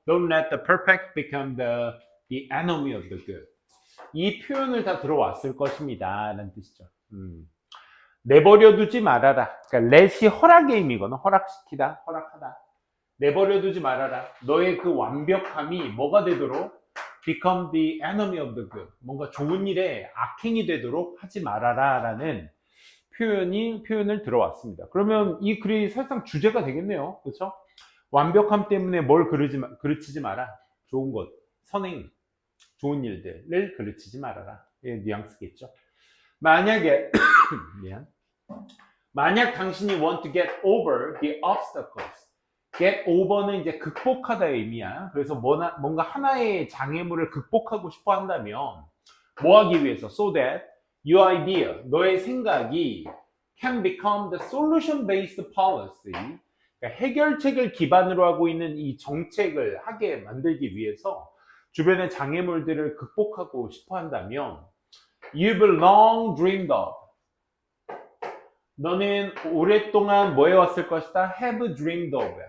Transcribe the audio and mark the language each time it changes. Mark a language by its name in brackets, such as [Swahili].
[English] Don't let the perfect become the enemy of the good. [Korean] 이 표현을 다 들어왔을 것입니다. 라는 뜻이죠. 내버려 두지 말아라. 그러니까 let이 허락의 의미거든. 허락시키다, 허락하다. 내버려 두지 말아라. 너의 그 완벽함이 뭐가 되도록 [English] become the enemy of the good. [Korean] 뭔가 좋은 일에 악행이 되도록 하지 말아라 라는 표현을 들어왔습니다. 그러면 이 글이 사실상 주제가 되겠네요. 그렇죠? 완벽함 때문에 뭘 그르치지 마라. 좋은 것, 선행, 좋은 일들을 그르치지 말아라. 예, 뉘앙스겠죠. 만약에 만약 당신이 [English] want to get over the obstacles. get over [Korean] 는 이제 극복하다의 의미야. 그래서 뭔가 하나의 장애물을 극복하고 싶어 한다면 뭐 하기 위해서? [English] So that your idea, [Korean] 너의 생각이 [English] can become the solution-based policy. [Korean] 그러니까 해결책을 기반으로 하고 있는 이 정책을 하게 만들기 위해서 주변의 장애물들을 극복하고 싶어 한다면 [English] you've long dreamed of. [Korean] 너는 오랫동안 뭐 해왔을 것이다? [English] have dreamed of.